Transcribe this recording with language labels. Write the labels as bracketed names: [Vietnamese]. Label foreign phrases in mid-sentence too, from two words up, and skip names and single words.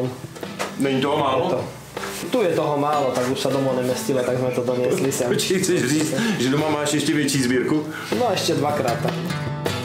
[Czech] Není toho málo? [Slovak] Tu je toho málo, tak už sa domov nemestilo, tak sme to doniesli sem. [Czech] Počkej, chceš říct, že doma máš ještě větší sbírku? [Slovak] No ešte dvakrát tak.